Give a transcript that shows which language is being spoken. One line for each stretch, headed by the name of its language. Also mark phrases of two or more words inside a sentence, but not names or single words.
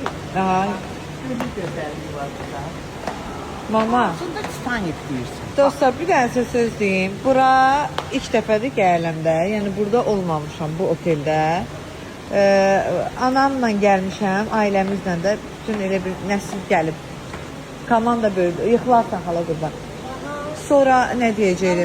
Turkish: Aha, Böyle güzelliği var burada. mama. Aslında Titanic diyorsun.
Azerbaijani: Dostlar, bir dənə söz deyim. Bura ilk dəfədir gəlirimdə. Yəni burada olmamışam bu oteldə. Anamla gəlmişəm, ailəmizlə də bütün elə bir nəsil gəlib. Komanda böyüdü. Yıxılarsan xala qurban. Sonra nə deyəcəyim?